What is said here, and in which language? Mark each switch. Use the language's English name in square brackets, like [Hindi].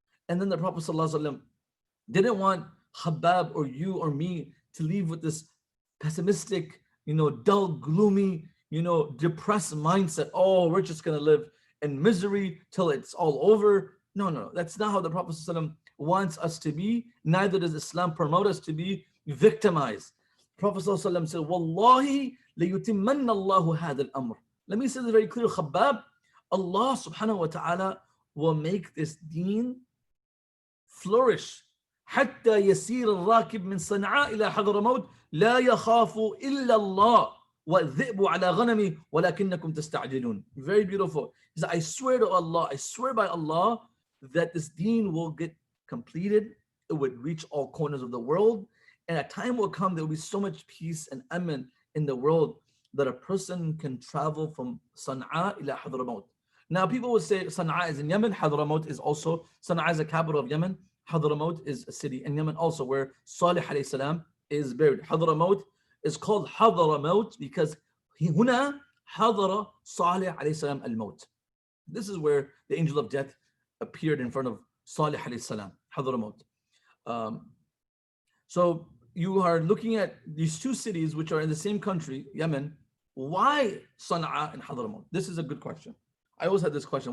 [English] And then the Prophet ﷺ didn't want Habab or you or me to leave with this pessimistic, dull, gloomy, depressed mindset. Oh, we're just going to live in misery till it's all over. No. That's not how the Prophet ﷺ wants us to be. Neither does Islam promote us to be victimized. Prophet ﷺ said, Wallahi, [Arabic] لَيُتِمَّنَّ اللَّهُ هَذَا الْأَمْرِ. [English] Let me say this very clear, Khabbab. Allah subhanahu wa ta'ala will make this deen flourish. [Arabic] حتى يسير الراكب من صنعاء إلى حضرموت لا يخاف إلا الله والذئب على غنمي ولكنكم تستعجلون. [English] Very beautiful. He said, I swear to Allah, I swear by Allah that this deen will get completed. It would reach all corners of the world. And a time will come, there will be so much peace and aman in the world that a person can travel from Sana'a ila Hadramaut. Now people will say Sana'a is in Yemen, Hadramaut is also, Sana'a is the capital of Yemen, Hadramaut is a city in Yemen also where Salih alayhi salam is buried. Hadramaut is called Hadramaut because [Arabic] هنا حضر صالح عليه السلام الموت. [English] This is where the angel of death appeared in front of Salih alayhi salam, Hadramaut. So you are looking at these two cities which are in the same country, Yemen. Why Sana'a and Hadramaut? This is a good question. I always had this question.